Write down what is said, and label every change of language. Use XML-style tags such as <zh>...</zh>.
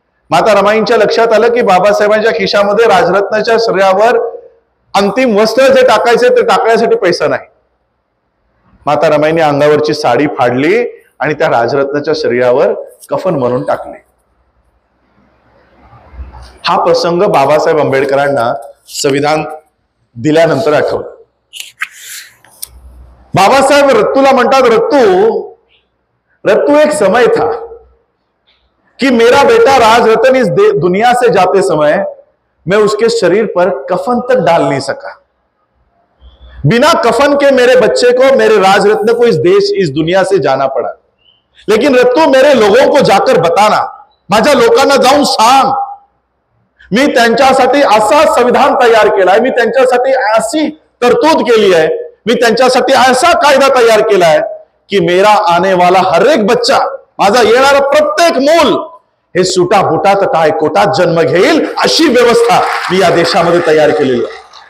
<mr>माता रमाईंच्या लक्षात आलं की बाबासाहेबांच्या खिशामध्ये राजरत्नाच्या शरीरावर अंतिम वस्त्र जे टाकायचे ते टाकण्यासाठी पैसा नाही. माता रमाईने अंगावरची साडी फाडली आणि त्या राजरत्नाच्या शरीरावर कफन म्हणून टाकले. हा प्रसंग बाबासाहेब आंबेडकरांना संविधान दिल्यानंतर आठवला. बाबासाहेब रत्तूला म्हणतात,</mr> <hi>रत्तू एक समय था कि मेरा बेटा राजरत्न इस दुनिया से जाते समय मैं उसके शरीर पर कफन तक डाल नहीं सका. बिना कफन के मेरे बच्चे को, मेरे राजरत्न को इस दुनिया से जाना पड़ा. लेकिन रत्तू मेरे लोगों को जाकर बताना,</hi> <mr>माझ्या लोकांना जाऊन सांग, मी त्यांच्यासाठी असा संविधान तयार केलाय, मी त्यांच्यासाठी अशी तरतूद केली आहे, मी त्यांच्यासाठी असा कायदा तयार केलाय की</mr> <hi>मेरा आने वाला हर एक बच्चा,</hi> <mr>माझा येणारा प्रत्येक मूल हे सुटा बुटात टाय कोटात जन्म घेईल अशी व्यवस्था मी या देशामध्ये तयार केलेली आहे.</mr>